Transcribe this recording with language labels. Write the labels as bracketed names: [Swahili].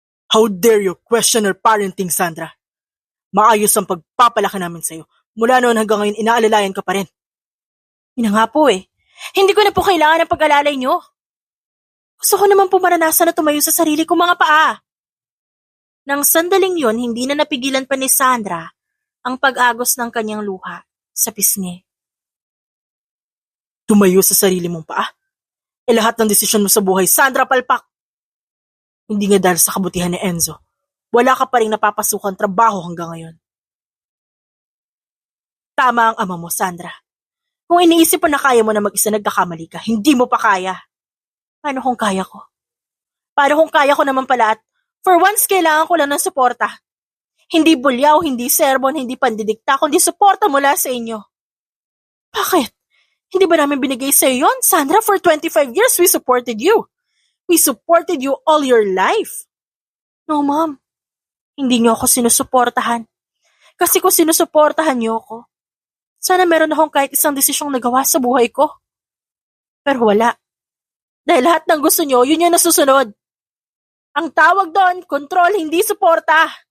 [English] How dare you question our parenting, Sandra? [Filipino] Maayos ang pagpapalaki namin sa'yo. Mula noon hanggang ngayon, inaalalayan ka pa rin. Yun na nga po eh. Hindi ko na po kailangan ng pag-alalay nyo. Gusto ko naman po maranasan na tumayo sa sarili kong mga paa. Nang sandaling yon, hindi na napigilan pa ni Sandra ang pag-agos ng kanyang luha sa pisngi. Tumayo sa sarili mong paa? Lahat ng desisyon mo sa buhay, Sandra Palpak! Hindi nga dahil sa kabutihan ni Enzo, wala ka pa rin napapasukan trabaho hanggang ngayon. Tama ang ama mo, Sandra. Kung iniisip mo na kaya mo na mag-isa, nagkakamali ka, hindi mo pa kaya. Paano kung kaya ko? Paano kung kaya ko naman pala at [English] for once [Filipino] kailangan ko lang ng suporta? Hindi bulyaw, hindi sermon, hindi pandidikta, kundi suporta mula sa inyo. Bakit? Hindi ba namin binigay sa iyo yun? [English] Sandra, for 25 years we supported you. We supported you all your life. No, ma'am. [Filipino] Hindi niyo ako sinusuportahan. Kasi kung sinusuportahan niyo ako, sana meron akong kahit isang desisyong nagawa sa buhay ko. Pero wala. Dahil lahat ng gusto niyo, yun yung nasusunod. Ang tawag doon, kontrol, hindi suporta.